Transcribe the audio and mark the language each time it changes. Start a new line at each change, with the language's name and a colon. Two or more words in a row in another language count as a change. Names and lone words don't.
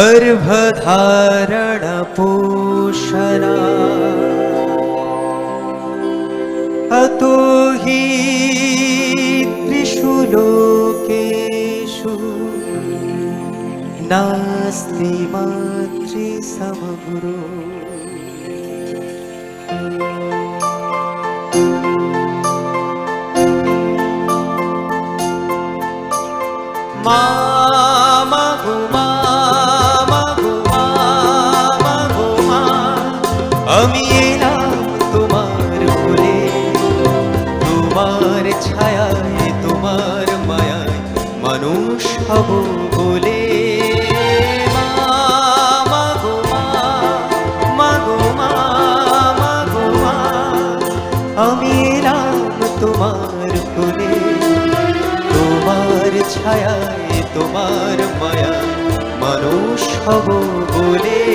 Sanskrit: गर्भधारण पोषणा अतो हि त्रिषु लोकेषु नास्ति मातृसमगुरो।
Bangla: মামা গো মামা গো মামা গো মা আমি এলাম তোমার কোলে, তোমার ছায়ায় তোমার মায়ায় মানুষ হব বলে। মামা গো মা গো মামা গো মা আমি এলাম তোমার কোলে, তোমার ছায়ায় তোমার মায়া মানুষ হব বলে।